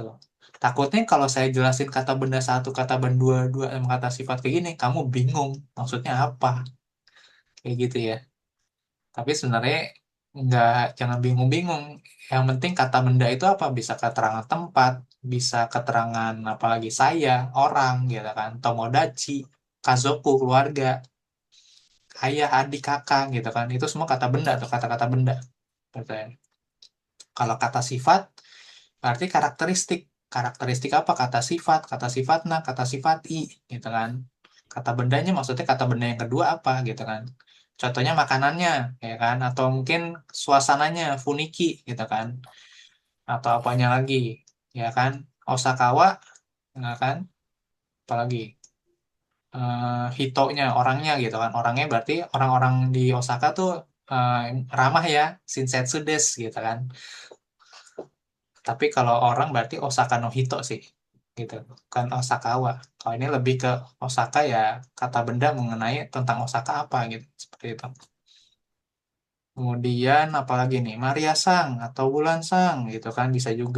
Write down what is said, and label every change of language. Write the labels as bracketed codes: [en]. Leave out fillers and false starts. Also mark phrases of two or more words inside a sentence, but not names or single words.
[id] Takutnya kalau saya jelasin kata benda satu, kata benda dua, dua sama kata sifat kayak gini, kamu bingung maksudnya apa. Kayak gitu ya. Tapi sebenarnya nggak, jangan bingung-bingung. Yang penting kata benda itu apa? Bisa keterangan tempat, bisa keterangan apalagi saya, orang gitu kan. [ja] 友達、家族, [id] keluarga, ayah, adik, kakak gitu kan. Itu semua kata benda atau kata-kata benda. Gitu ya. Kalau kata sifat berarti karakteristik. Karakteristik apa? Kata sifat, kata sifatna, kata sifat i, gitu kan. Kata bendanya maksudnya kata benda yang kedua apa gitu kan. Contohnya makanannya, ya kan, atau mungkin suasananya, funiki, gitu kan. Atau apanya lagi, ya kan. Osakawa, ya kan. Apalagi hitonya, orangnya gitu kan. Orangnya berarti orang-orang di Osaka tuh ramah ya, [ja] 親切です [id] gitu kan. Tapi kalau orang berarti [ja] 大阪の人 [id] sih, gitu. Bukan Osakawa. Kalau ini lebih ke Osaka ya kata benda mengenai tentang Osaka apa gitu, seperti itu. Kemudian apalagi nih, Maria Sang atau Wulan Sang gitu kan bisa juga.